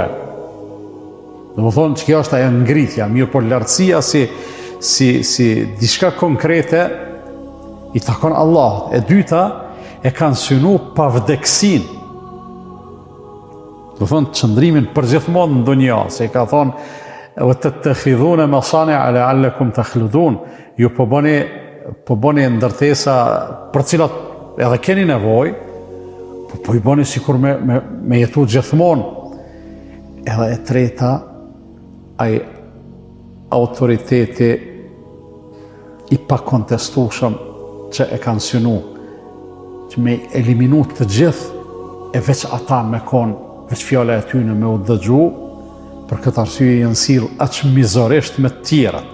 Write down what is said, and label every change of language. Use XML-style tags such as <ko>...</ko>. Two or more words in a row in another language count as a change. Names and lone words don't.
<sq>Dhe më thonë që kjo është ajo ngritja, mirë po lartësia si diçka konkrete i takon Allahut. E dyta, e kanë synu pavdeksin. Dhe më thonë qëndrimin përgjithmonë në dunja, se i ka thonë</sq> <ar>وَتَتَّخِذُونَ مَصَانِعَ لَعَلَّكُمْ تَخْلُدُونَ.</ar> <sq>Ju po bëni ndërtesa për cilat edhe keni nevojë, po i bëni sikur me jetu gjithmonë. Edhe e treta, ai autoriteti i pakontestueshëm që e kanë synu, që me eliminu të gjithë, e veç ata me konë, veç fjala e tyne me u dëgju, për këtë arsye janë sill aq mizorisht me të tjerat.</sq>